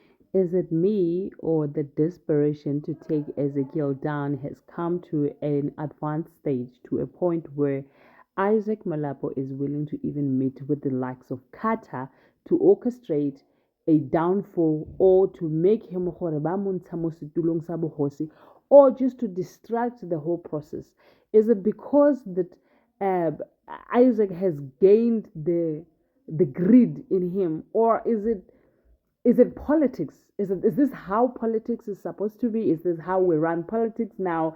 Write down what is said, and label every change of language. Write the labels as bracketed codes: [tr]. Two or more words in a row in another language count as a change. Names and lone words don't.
[en] Is it me or the desperation to take Ezekiel down has come to an advanced stage to a point where Isaac Malapo is willing to even meet with the likes of Kata to orchestrate a downfall or to make him [tn] gore ba mo ntsha mo setulong sa bogosi, [en] or just to distract the whole process? Is it because that uh, Isaac has gained the greed in him, or is it politics? Is this how politics is supposed to be? Is this how we run politics now?